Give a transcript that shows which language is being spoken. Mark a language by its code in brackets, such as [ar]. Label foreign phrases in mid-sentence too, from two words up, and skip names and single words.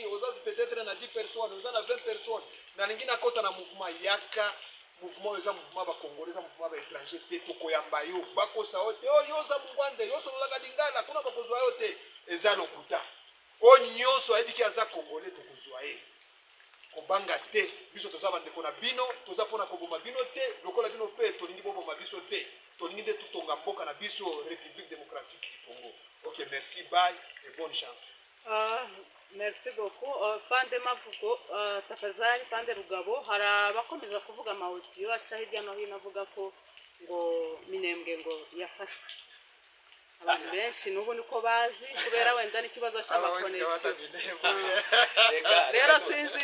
[ln] oza peut-être na 10 personnes oza na 20 personnes na lingi na kota na mouvement yaka mouvement oza mouvement ba congolais za mouvement ba étranger te tokoyamba yo bakosa ote oyo oza mungwande yo sololaka lingala kuna bakozwa yo te eza lokuta o nyonso ayebiki aza congolais tokozwa ye kobanga te biso toza bandeko na bino toza pona koboma bino te lokola bino pe tolingi boboma biso te tolingi nde tutonga mboka na biso République démocratique du Congo. [fr] Ok, merci, bye et bonne chance. Merci beaucoup. [rw] Fande mavugo tafadhali Fande Rugabo hari abakomeza kuvuga amawudiyo aca hirya no hino avuga ko ngo Minembwe ngo yafashwe abantu benshi n'ubu niko bazi kubera wenda n'ikibazo cy'amakonexio rero sinzi